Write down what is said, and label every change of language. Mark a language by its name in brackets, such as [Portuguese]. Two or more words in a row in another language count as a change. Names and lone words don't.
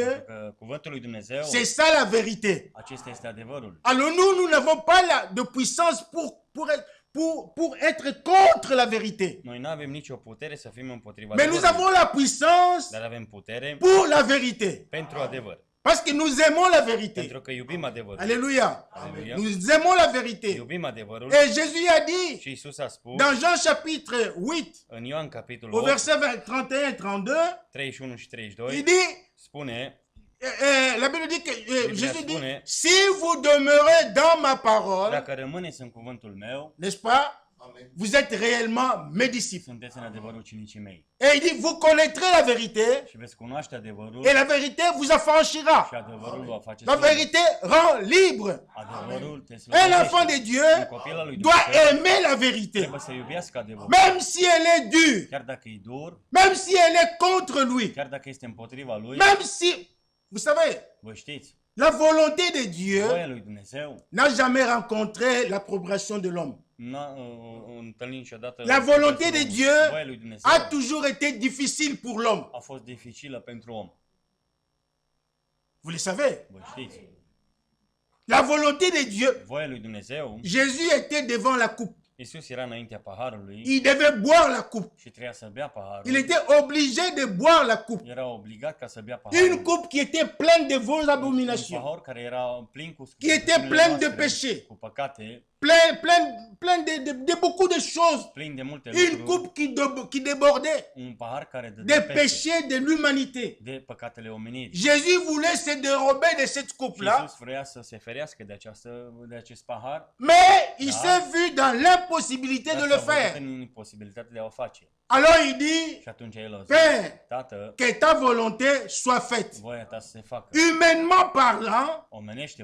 [Romanian] Pentru că cuvântul lui Dumnezeu, [French] c'est ça la vérité. [Romanian] acesta este adevărul. [French] Alors nous n'avons pas de puissance pour être contre la vérité. [Romanian] Noi nu avem nicio putere să fim împotriva [French] Mais nous [Romanian] adevărului, [French] avons la puissance [Romanian] dar avem putere [French] pour la vérité. [Romanian] pentru adevăr. [French] Parce que nous aimons la vérité. [Romanian] Pentru că iubim adevărul. [French] Alléluia. [Romanian] Alléluia. [French] Nous aimons la vérité. [Romanian] Iubim adevărul. [French] Et Jésus a dit [Romanian] Și Iisus a spus [French] dans Jean chapitre 8, [Romanian] în Ioan capitolul [French] au [Romanian] 8, [French] verset 31-32, [Romanian] 31 și [French] il [Romanian] 32, [French] dit, [Romanian] spune, [French] la Bible dit que Jésus dit, [Romanian] spune, [French] si vous demeurez dans ma parole, [Romanian] dacă rămâneți în cuvântul meu, [French] n'est-ce pas, vous êtes réellement mes disciples. [Romanian] sunteți în adevărul ucenicii mei. [French] Et il dit, vous connaîtrez la vérité [Romanian] Și veți cunoaște adevărul [French] et la vérité vous affranchira. [Romanian] și adevărul va face [French] La [Romanian] slavă. [French] vérité rend libre. [Romanian] Adevărul te [French] Un enfant de [Romanian] slăbește. [French] Dieu [Romanian] Un copil al lui [French] doit [Romanian] Dumnezeu [French] aimer la vérité, [Romanian] trebuie să iubească adevărul. [French] même si elle est dure, [Romanian] Chiar dacă e dur, [French] même si elle est contre lui, [Romanian] chiar dacă este împotriva lui, [French] même si, vous savez, [Romanian] vă știți, [French] la volonté de Dieu [Romanian] voia lui Dumnezeu [French] n'a jamais rencontré l'approbation de l'homme. [Romanian] n-a întâlnit niciodată. [French] La volonté de Dieu [Romanian] Voia lui Dumnezeu [French] a toujours été difficile pour l'homme. [Romanian] a fost dificilă pentru om. [French] Vous le savez. [Romanian] Vă știți. [French] La volonté de Dieu, [Romanian] Voia lui Dumnezeu, [French] Jésus était devant la coupe. [Romanian] Iisus era înaintea paharului [French] Il devait boire la coupe. [Romanian] și trebuia să bea paharul. [French] Il était obligé de boire la coupe. [Romanian] Era obligat ca să bea [French] Une [Romanian] paharul. [French] coupe qui était pleine de vos [Romanian] Un [French] abominations, [Romanian] pahar care era plin cu [French] qui était [Romanian] scârțile [French] plein de [Romanian] noastre, [French] péchés, [Romanian] cu păcate, [French] plein de beaucoup de choses. [Romanian] plin de multe [French] Une [Romanian] lucruri. [French] coupe qui débordait [Romanian] Un pahar care [French] des [Romanian] dădea peste [French] péchés de l'humanité. [Romanian] de păcatele omenirii. [French] Jésus voulait se dérober de cette [Romanian] Și [French] coupe-là, [Romanian] Iisus vrea să se ferească de acest pahar, [French] mais il [Romanian] Da. [French] s'est vu dans l'impossibilité de [Romanian] dar [French] le [Romanian] s-a văzut [French] faire. [Romanian] în imposibilitatea de a o face. [French] Alors il dit, [Romanian] Și atunci el a zis, [French] Père, [Romanian] Tată, [French] que ta volonté soit faite. [Romanian] voia ta să se facă. [French] Humainement parlant, [Romanian] Omenește